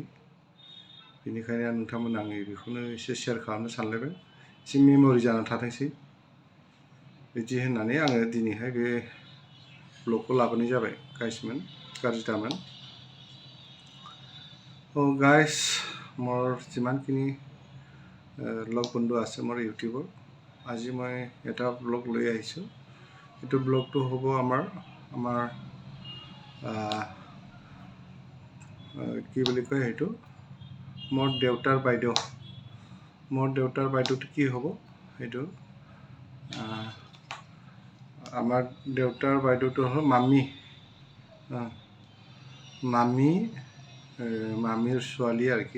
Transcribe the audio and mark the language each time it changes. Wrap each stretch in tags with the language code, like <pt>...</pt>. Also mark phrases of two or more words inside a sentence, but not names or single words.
<brx>बेनिखायनो नोंथांमोना आङो बेखौनो एसे शेयार खालामनो सानलायबाय, एसे मेम'रि जानानै थाथोंसै बिदि होननानै आङो दिनैहाय बे ब्लगखौ लाबोनाय जाबाय गाइसमोन, गाज्रि दामोन।</brx> <as>गाइस মোৰ যিমানখিনি লগ বন্ধু আছে মোৰ ইউটিউবৰ, আজি মই এটা ব্লগ লৈ আহিছোঁ। এইটো ব্লগটো হ'ব আমাৰ কি বুলি কয় সেইটো, মোৰ দেউতাৰ বাইদেউটো কি হ'ব সেইটো, আমাৰ দেউতাৰ বাইদেউটো হ'ল মামীৰ ছোৱালী আৰকি।</as>